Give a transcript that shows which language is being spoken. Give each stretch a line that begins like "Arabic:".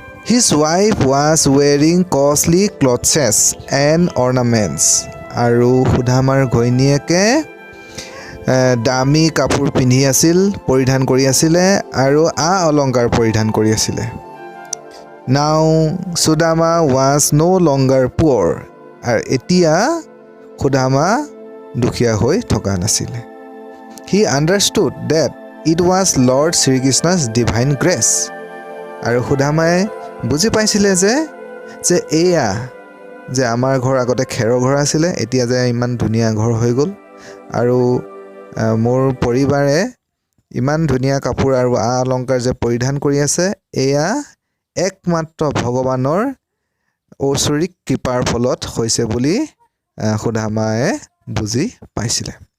English: His wife was wearing costly clothes and ornaments.
Assamese: আৰু সুদামাৰ ঘৈণীয়েকে দামী কাপোৰ পৰিধান কৰি আছিলে আৰু অলংকাৰ পৰিধান কৰি আছিলে।
English: Now Sudama was no longer poor.
Assamese: আৰু এতিয়া সুদামা দুখীয়া হৈ থকা নাছিলে।
English: He understood that it was Lord Sri Krishna's divine grace.
Assamese: আৰু সুদামায়ে বুজি পাইছিলে যে এয়া যে আমাৰ ঘৰ আগতে খেৰৰ ঘৰ আছিলে, এতিয়া যে ইমান ধুনীয়া ঘৰ হৈ গ'ল আৰু মোৰ পৰিবাৰে ইমান ধুনীয়া কাপোৰ আৰু অলংকাৰ যে পৰিধান কৰি আছে, এয়া একমাত্ৰ ভগৱানৰ ঐশ্বৰিক কৃপাৰ ফলত হৈছে বুলি সুদামায়ে বুজি পাইছিলে।